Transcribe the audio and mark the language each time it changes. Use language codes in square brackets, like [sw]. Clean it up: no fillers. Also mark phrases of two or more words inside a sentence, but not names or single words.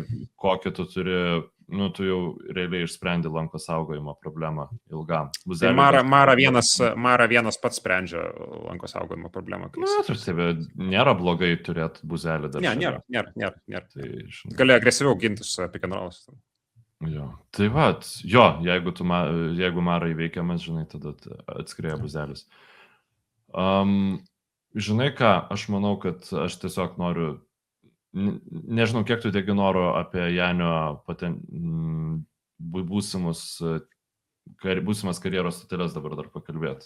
[lt] Kokį tu turi nu, tu jau realiai išsprendi lanko saugojimo problemą ilgam. Tai Buzeliui Mara vienas pats sprendžia lanko saugojimo problemą. Na, tai nėra blogai turėti buzelį dar. Ne, nėra. Tai, gali agresyviau gintis [en] pick and rolls. [lt] Jo. Tai va, jo, jeigu Mara įveikiamas, žinai, tada atskrėja buzelis. Žinai ką, aš manau, kad aš tiesiog noriu, nežinau, kiek tu degi noro apie Janio būsimas karjeros stoteles dabar dar pakalbėti.